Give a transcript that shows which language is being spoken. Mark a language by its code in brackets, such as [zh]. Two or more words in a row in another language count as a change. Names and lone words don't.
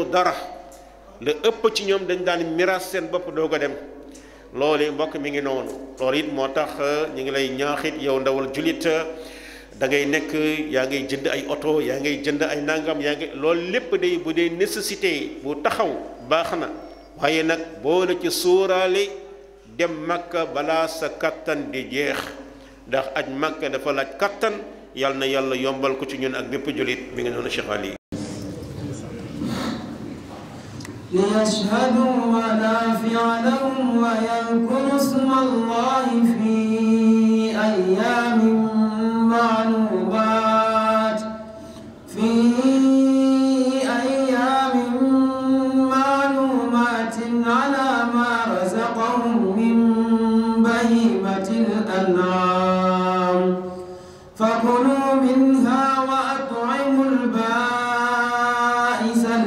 [wo] dara la ëpp ci ñoom dañ daan miraas seen bopp doog a dem loolu mbokk mi ngi noonu loolu it moo tax ñu ngi lay ñaaxit yow ndawal julit da ngay nekk yaa ngay jënd ay oto yaa ngay jënd ay nangam yaa ngi loolu lépp day bu dee nécessité bu taxaw baax na waaye nag boo la ci sóoraale dem Makka balaa sa kattan di jeex ndax aj Makka dafa laaj kattan yal na yàlla yombal ko ci ñun ak bépp jullit mi ngi noonu Cheikh Ali [ar] ليشهدوا منافع لهم ويذكروا اسم الله في أيام معلومات على ما رزقهم من بهيمة الأنعام فكلوا منها وأطعموا البائس